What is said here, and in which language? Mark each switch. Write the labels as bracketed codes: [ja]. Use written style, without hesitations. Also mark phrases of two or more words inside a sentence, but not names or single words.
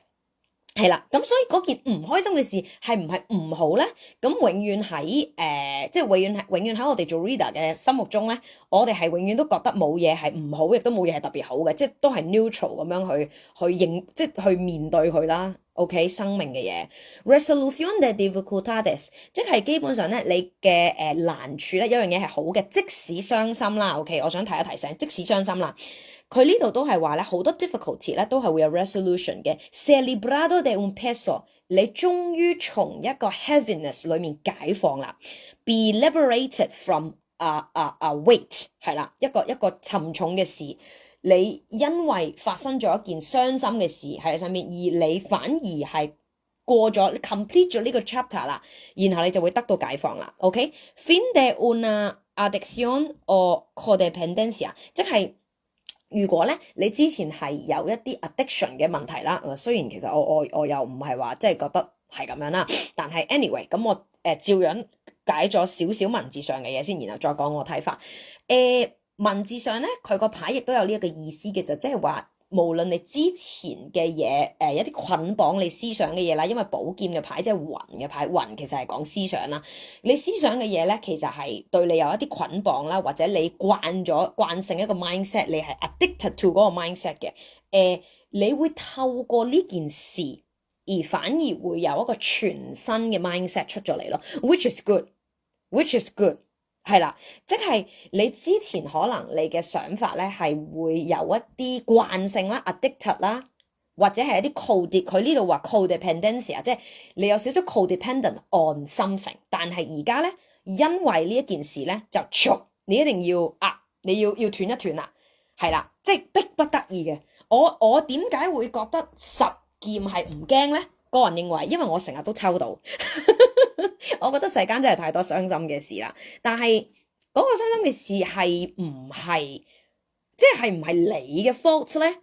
[yue] 係啦，咁所以嗰件唔開心嘅事係唔係唔好咧？咁永遠喺即係永遠喺我哋做 reader 嘅心目中咧，我哋係永遠都覺得冇嘢係唔好，亦都冇嘢係特別好嘅，即係都係 neutral 咁樣即係去面對佢啦。OK， 生命嘅嘢 [es] resolution de dificultades， [yue] 即係基本上咧，你嘅難處咧有樣嘢係好嘅，即使傷心啦。OK， 我想提一提醒，即使傷心啦。佢呢度都係話咧，好多 difficulty 咧都係會有 resolution 嘅。 [es] Se librado de un peso， [yue] 你終於從一個 heaviness 裏面解放啦。 [en] Be liberated from a weight， [yue] 係啦，一個沉重嘅事。你因為發生咗一件傷心嘅事喺你身邊，而你反而係過咗 complete 咗呢個 chapter 啦，然後你就會得到解放啦。OK， [es] fin de una adicción o codependencia， [yue] 即係如果咧你之前係有一啲 addiction 嘅問題啦，雖然其實我又唔係話即係覺得係咁樣啦，但係 anyway 咁我照樣解咗少少文字上嘅嘢先，然後再講我睇法。文字上咧，佢個牌亦都有呢一個意思嘅，就即係話，無論你之前嘅嘢，一啲捆綁你思想嘅嘢啦，因為寶劍嘅牌即係魂嘅牌，魂其實係講思想啦。你思想嘅嘢咧，其實係對你有一啲捆綁啦，或者你慣性一個 mindset， 你係 [en] addicted to [yue] 嗰個 mindset 嘅。你會透過呢件事，而反而會有一個全新嘅 mindset 出咗嚟咯 ， [en] which is good， which is good。 [yue] 係啦，即係你之前可能你嘅想法咧係會有一啲慣性啦 ，addicted 啦，或者係一啲佢呢度話 codependency， 即係你有少少 [en] codependent on something， [yue] 但係而家咧因為呢一件事咧就你一定要你要斷一斷啦，係啦，即係逼不得已嘅。我點解會覺得十劍係唔驚咧？個人認為，因為我成日都抽到。我覺得世間真係太多傷心嘅事啦，但係嗰個傷心嘅事係唔係你嘅 fault 咧？